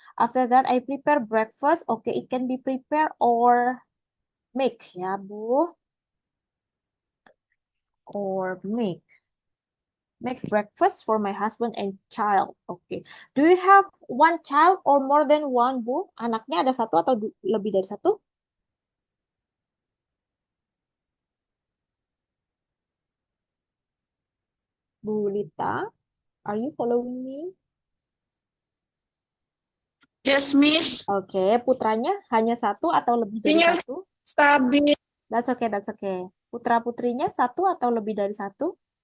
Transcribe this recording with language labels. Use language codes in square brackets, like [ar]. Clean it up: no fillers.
[en] After that, I prepare breakfast. Okay, it can be prepare or make, ya, Bu. Or make. Make breakfast for my husband and child. Okay. Do you have one child or more than one, Bu? [id] Anaknya ada satu atau lebih dari satu? [en] Bu Lita, are you following me? Yes, Miss. [id] Oke, putranya hanya satu atau lebih dari Sinyal satu? stabil. [en] That's okay, that's okay. [id] Putra-putrinya satu atau lebih dari satu?